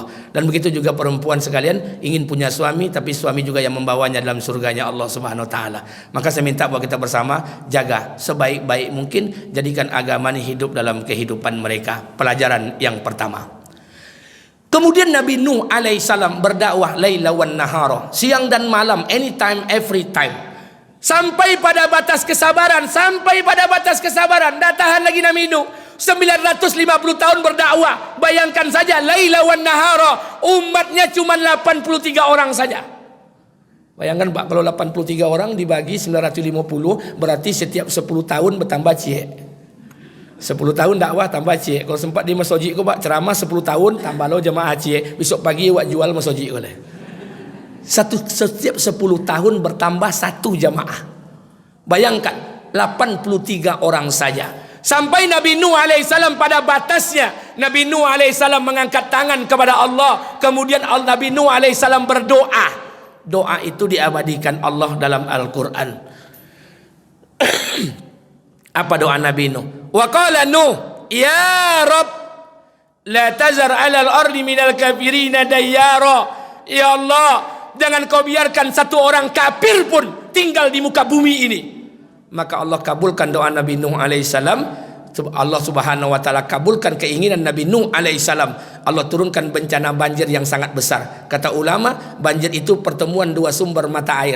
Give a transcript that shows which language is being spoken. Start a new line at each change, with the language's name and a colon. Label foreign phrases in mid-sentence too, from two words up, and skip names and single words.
Indonesian: Dan begitu juga perempuan sekalian ingin punya suami, tapi suami juga yang membawanya dalam surganya Allah
Arabic: سبحانه وتعالى.
Indonesian: Maka saya minta buat kita bersama, jaga sebaik-baik mungkin, jadikan agama ini hidup dalam kehidupan mereka. Pelajaran yang pertama. Kemudian Nabi Nuh alaihissalam berdakwah
Arabic: ليلا ونهارا,
Indonesian: siang dan malam,
English: anytime, every time.
Indonesian: Sampai pada batas kesabaran, sampai pada batas kesabaran. Tak tahan lagi Nabi Nuh. 950 tahun berdakwah. Bayangkan saja,
Arabic: ليلا ونهارا,
Indonesian: umatnya cuma 83 orang saja. Bayangkan Pak, kalau 83 orang dibagi 950, berarti setiap 10 tahun bertambah cie. 10 tahun dakwah tambah cie.
Minangkabau: Kalau sempat di masjid ko Pak, ceramah 10 tahun tambah lo jemaah cie. Besok pagi wak jual masjid ko le.
Indonesian: Setiap 10 tahun bertambah 1 jemaah. Bayangkan 83 orang saja. Sampai Nabi Nuh alaihissalam pada batasnya, Nabi Nuh alaihissalam mengangkat tangan kepada Allah. Kemudian Nabi Nuh alaihissalam berdoa. Doa itu diabadikan Allah dalam Al-Quran. Apa doa Nabi Nuh?
Arabic: وقال نوح يا رب لا تذر على الأرض من الكافرين ديارا.
Indonesian: Ya Allah, jangan kau biarkan satu orang kafir pun tinggal di muka bumi ini. Maka Allah kabulkan doa Nabi Nuh alaihissalam. Allah
Arabic: سبحانه وتعالى
Indonesian: kabulkan keinginan Nabi Nuh alaihissalam. Allah turunkan bencana banjir yang sangat besar. Kata ulama, banjir itu pertemuan dua sumber mata air.